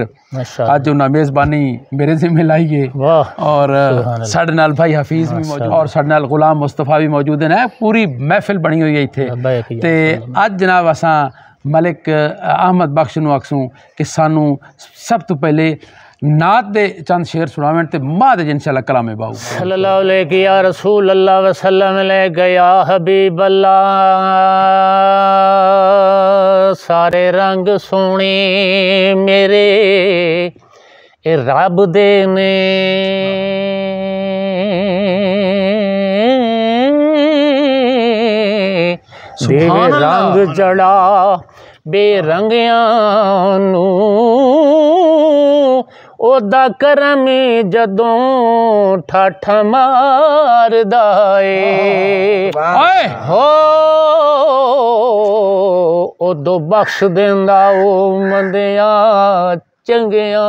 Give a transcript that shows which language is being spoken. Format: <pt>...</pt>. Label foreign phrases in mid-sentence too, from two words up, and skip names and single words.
<pa>اج اونہیں میزبانی میرے ذمے لائی ہے اور ساڈے نال بھائی حفیظ بھی موجود اور ساڈے نال غلام مصطفیٰ بھی موجود ہیں. پوری محفل بنی ہوئی ہے ایتھے۔ تے اج جناب اساں ملک احمد بخش نوں آکھسوں کہ سانوں سب توں پہلے نعت دے چند شعر سناویں تے بعد ان شاء اللہ کلام باہو.</pa> <ar>صلى الله عليك يا رسول الله وسلم عليك يا حبيب الله.</ar> <pa>سارے رنگ سوہنے میرے اے رب دے نے دیوے رنگ جیہڑا بے رنگیاں نوں اوہدا کرم جدوں ٹھاٹھاں ماردا اے ہو اودوں بخش دیندا او مندیاں چنگیاں.</pa>